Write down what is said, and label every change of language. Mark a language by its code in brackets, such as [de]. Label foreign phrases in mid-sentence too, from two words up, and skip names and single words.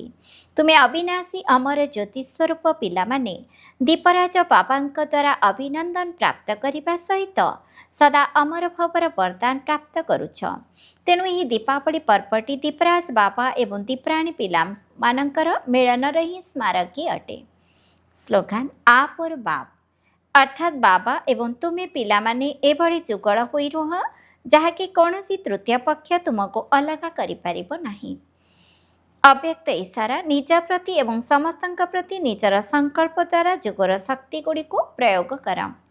[or] ତୁମେ ଅବିନାଶୀ ଅମର ଜ୍ୟୋତି ସ୍ୱରୂପ ପିଲାମାନେ ଦୀପରାଜ ବାବାଙ୍କ ଦ୍ୱାରା ଅଭିନନ୍ଦନ ପ୍ରାପ୍ତ କରିବା ସହିତ ସଦା ଅମର ଭାବର ବରଦାନ ପ୍ରାପ୍ତ କରୁଛ। ତେଣୁ ଏହି ଦୀପାବଳି ପର୍ବଟି ଦୀପରାଜ ବାବା ଏବଂ ଦୀପରାଣୀ ପିଲାମାନଙ୍କର ମିଳନର ହିଁ ସ୍ମାରକୀ ଅଟେ। ସ୍ଲୋଗାନ, [hi] आप और बाप [or] ଅର୍ଥାତ୍ ବାବା ଏବଂ ତୁମେ ପିଲାମାନେ ଏଭଳି ଯୁଗଳ ହୋଇ ରୁହ ଯାହାକି କୌଣସି ତୃତୀୟ ପକ୍ଷ ତୁମକୁ ଅଲଗା କରିପାରିବ ନାହିଁ। ଅବ୍ୟକ୍ତ ଇଶାରା, ନିଜ ପ୍ରତି ଏବଂ ସମସ୍ତଙ୍କ ପ୍ରତି ନିଜର ସଂକଳ୍ପ ଦ୍ୱାରା ଯୁଗର ଶକ୍ତି ଗୁଡ଼ିକୁ ପ୍ରୟୋଗ କର।